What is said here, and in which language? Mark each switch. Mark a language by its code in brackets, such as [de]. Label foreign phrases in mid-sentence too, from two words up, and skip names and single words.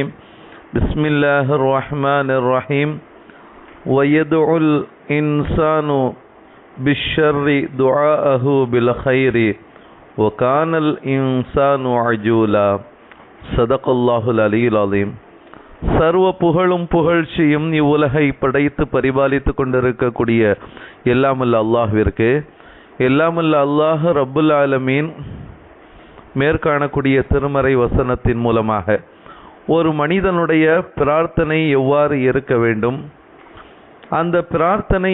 [ar] بسم الله الرحمن الرحيم. ويدعو الإنسان بالشر دعاءه بالخير وكان الإنسان عجولا. صدق الله العلي العظيم. [ta] சர்வ புகழும் புகழ்ச்சியும் இவ்வுலகை படைத்து பரிபாலித்து கொண்டிருக்கக்கூடிய எல்லாமல்ல அல்லாஹ்விற்கு, எல்லாமல்ல அல்லாஹ் ரப்புல் ஆலமீன் மேற்காணக்கூடிய திருமறை வசனத்தின் மூலமாக ஒரு மனிதனுடைய பிரார்த்தனை எவ்வாறு இருக்க வேண்டும், அந்த பிரார்த்தனை